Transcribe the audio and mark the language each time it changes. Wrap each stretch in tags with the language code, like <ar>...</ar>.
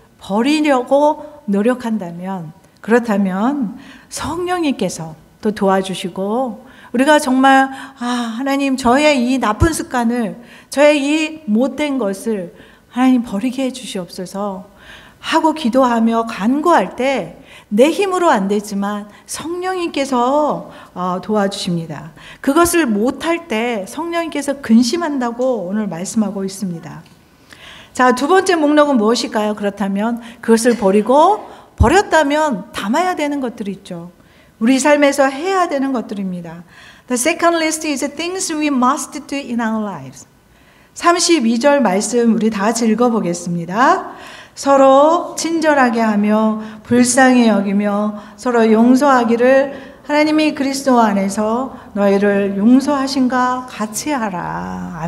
<ko>버리려고 노력한다면, 그렇다면 성령님께서 또 도와주시고, 우리가 정말 하나님, 저의 이 나쁜 습관을, 저의 이 못된 것을 하나님 버리게 해 주시옵소서 하고 기도하며 간구할 때 내 힘으로 안 되지만 성령님께서 도와주십니다. 그것을 못할 때 성령님께서 근심한다고 오늘 말씀하고 있습니다. 자, 두 번째 목록은 무엇일까요? 그렇다면 그것을 버렸다면 담아야 되는 것들이 있죠. 우리 삶에서 해야 되는 것들입니다.</ko> <en>The second list is things we must do in our lives.</en> <ko>32절 말씀 우리 다 같이 읽어보겠습니다. 서로 친절하게 하며 불쌍히 여기며 서로 용서하기를 하나님이 그리스도 안에서 너희를 용서하신가 같이 하라.</ko>